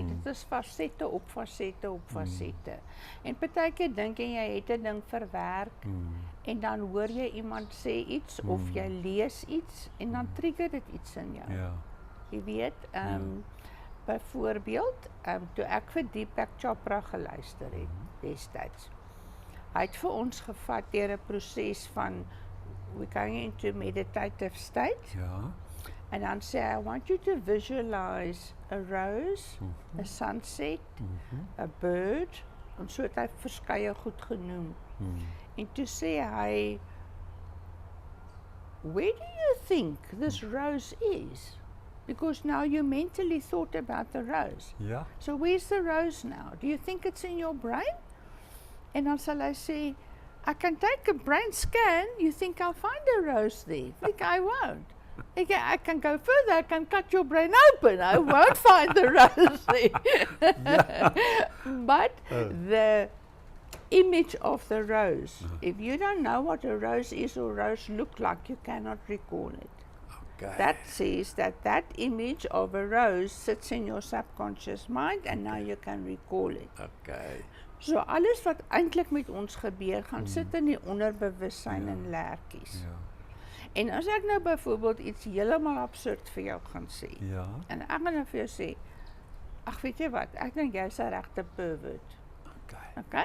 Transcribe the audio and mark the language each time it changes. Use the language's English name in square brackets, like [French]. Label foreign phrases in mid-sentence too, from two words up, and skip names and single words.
[Afrikaans] Dit is fasette op fasette op fasette. En partykeer dink jy het 'n ding verwerk en dan hoor jy iemand sê iets of jy lees iets en dan trigger dit iets in jou. Ja. Jy weet, byvoorbeeld, toe ek vir Deepak Chopra geluister het destyds. Hy het vir ons gevat deur 'n proses van [English] we're going into meditative state. [Afrikaans] Ja. And dan sê [English] I want you to visualize a rose, a sunset, a bird, [Afrikaans] en so het hy verskeie goed genoem. En toe sê hy, [English] where do you think this rose is? Because now you mentally thought about the rose. Ja. So where's the rose now? Do you think it's in your brain? En dan sal hy sê, I can take a brain scan, you think I'll find a rose there? Think I won't. I can go further, I can cut your brain open, I won't find the rose there. But the image of the rose, if you don't know what a rose is or rose look like, you cannot recall it. Okay. That says that image of a rose sits in your subconscious mind and now you can recall it. Okay. [Afrikaans] So alles wat eintlik met ons gebeur, gaan sit in die onderbewussyn in lertjies. Ja. En as ek nou byvoorbeeld iets heeltemal absurd vir jou gaan sê, Ja. en ek gaan nou vir jou sê, ag weet jy wat, ek dink jy's 'n regte pervert. Okay. Okay?